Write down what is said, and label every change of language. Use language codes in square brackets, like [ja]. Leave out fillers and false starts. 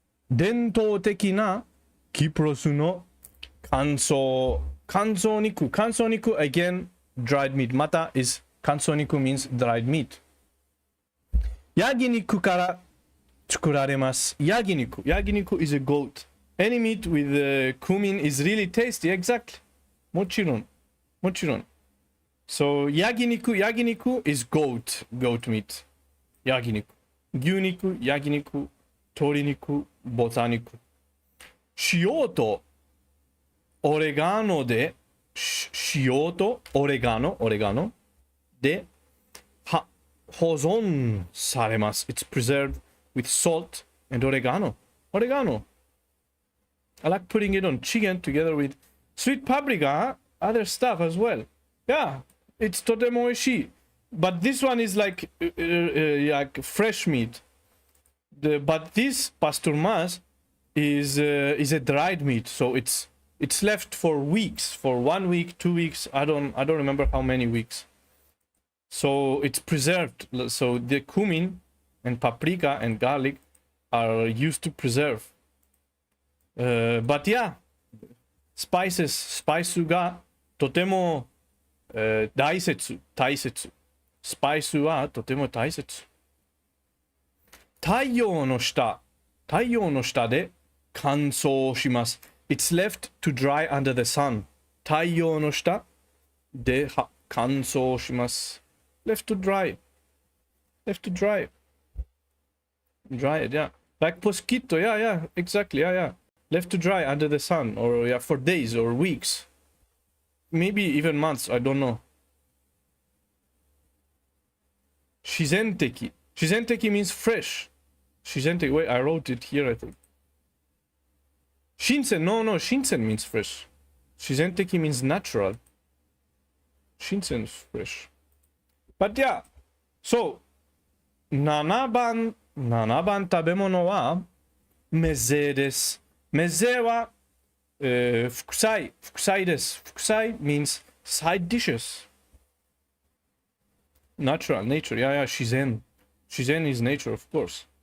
[ja] 伝統的なキプロスの乾燥肉 [en] again dried meat [ja] また [en] is [ja] 乾燥肉 [en] means dried meat [ja] ヤギ肉から作られます。 [en] ヤギ肉 is a goat. Any meat with cumin is really tasty. Exactly. [ja] もちろん [en] So ヤギ肉 is goat meat. [ja] ヤギ肉牛肉ヤギ肉鶏肉豚肉塩とオレガノで塩とオレガノで保存されます。 [en] It's preserved with salt and oregano. I like putting it on chicken together with sweet paprika, other stuff as well. Yeah, it's [ja] とても美味しい。 [en] But this one is like fresh meat. But this pasturmas is a dried meat, so it's left for weeks, for 1 week, 2 weeks. I don't remember how many weeks. So it's preserved. So the cumin and paprika and garlic are used to preserve. But yeah, spice [ja] がとても、大切。スパイスはとても大切。太陽の下で乾燥します。 [en] It's left to dry under the sun. [ja] 太陽の下で乾燥します。 [en] Left to dry. Dry it, yeah. Like mosquito, yeah, exactly, yeah. Left to dry under the sun, or yeah, for days or weeks. Maybe even months, I don't know. 自然的 means fresh. 自然的, wait, I wrote it here, I think. 新鮮 no, 新鮮 means fresh. 自然的 means natural. 新鮮 is fresh. But yeah, so [ja] 7番食べ物はメゼです。メゼは、副菜です。 [en] 副菜 means side dishes. Nature, yeah, 自然 is nature, of course.